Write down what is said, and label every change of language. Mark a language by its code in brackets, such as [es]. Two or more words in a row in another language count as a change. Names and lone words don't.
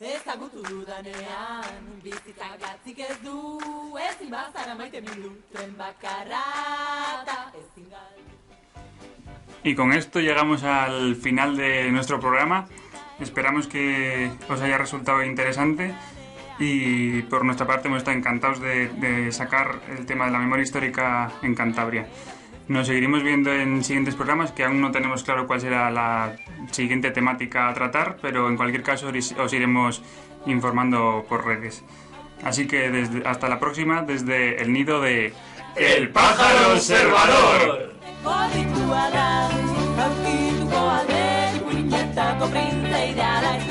[eu] ezagutu dudanean, bizitzak gatzik ez du, ezin bazara maite mindu, tren bakarra eta ezin galdu. [es] Y con esto llegamos al final de nuestro programa. Esperamos que os haya resultado interesante y por nuestra parte hemos estado encantados de sacar el tema de la memoria histórica en Cantabria. Nos seguiremos viendo en siguientes programas, que aún no tenemos claro cuál será la siguiente temática a tratar, pero en cualquier caso os iremos informando por redes. Así que hasta la próxima desde el nido de El Pájaro Observador. [eu] Aurkituko alde, ipuinetako printzea